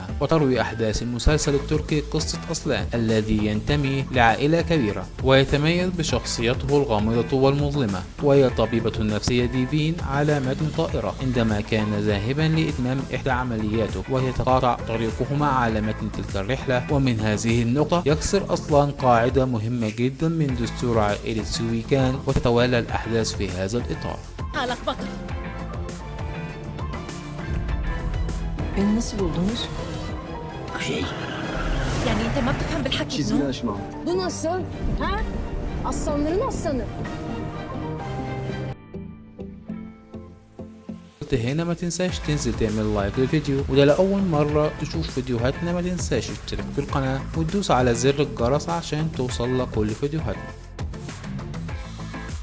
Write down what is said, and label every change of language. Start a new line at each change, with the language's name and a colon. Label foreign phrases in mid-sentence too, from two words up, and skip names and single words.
Arabic: وتروي أحداث المسلسل التركي قصة أصلان الذي ينتمي لعائلة كبيرة ويتميز بشخصيته الغامضة والمظلمة، وهي طبيبة نفسية ديفين على متن طائرة عندما كان ذاهبا لإتمام إحدى عملياته، ويتقاطع طريقهما على متن تلك الرحلة. ومن هذه النقطة يكسر أصلا قاعدة مهمة جدا من دستور عائلة سويكان، وتتوالى الأحداث في هذا الإطار. حالك بطل.
Turkish: Beni nasıl buldunuz?
Arabic: يعني انت ما بتفهم بالحكي ابنه؟
Turkish: Bu nasıl? Ha? Aslanların aslanı.
Arabic: هنا ما تنساش تنزل تعمل لايك للفيديو، وده لأول مرة تشوف فيديوهاتنا ما تنساش تشترك في القناة وتدوس على زر الجرس عشان توصل لك كل فيديوهاتنا.